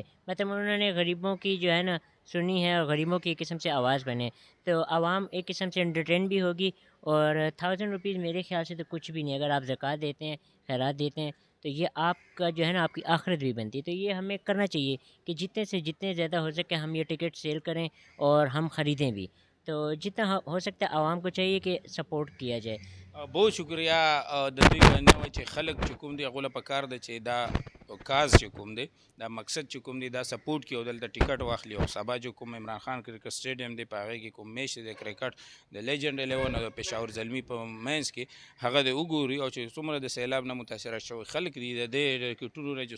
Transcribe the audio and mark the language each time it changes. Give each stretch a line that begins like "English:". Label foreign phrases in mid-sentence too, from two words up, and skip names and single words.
Urdu: مطلب انہوں نے غریبوں کی جو ہے نا سنی ہے اور غریبوں کی ایک قسم سے آواز بنے تو عوام ایک قسم سے انٹرٹین بھی ہوگی اور 1000 روپیز میرے خیال سے تو کچھ بھی نہیں. اگر آپ زکات دیتے ہیں خیرات دیتے ہیں تو یہ آپ کا جو ہے نا آپ کی آخرت بھی بنتی ہے. تو یہ ہمیں کرنا چاہیے کہ جتنے سے جتنے زیادہ ہو سکے ہم یہ ٹکٹ سیل کریں اور ہم خریدیں بھی. تو جتنا ہو سکتا ہے عوام کو چاہیے کہ سپورٹ کیا جائے. بہت شکریہ
Pashto: د دوی باندې چې خلک چې کوم دی هغو له پکار ده چې دا کاز چې کوم دی دا مقصد چې کوم دی دا سپورټ کړي او دلته ټیکټ واخلي او سبا چې کوم عمران خان کرکټ سټیډیم دی په هغې کې کوم میچ دی د کرکټ د لیجنډ 11 او د پېښور زلمي په منځ کې هغه دی وګوري او چې څومره د سیلاب نه متاثره شوي خلک دي د دې کرکټونو نه چې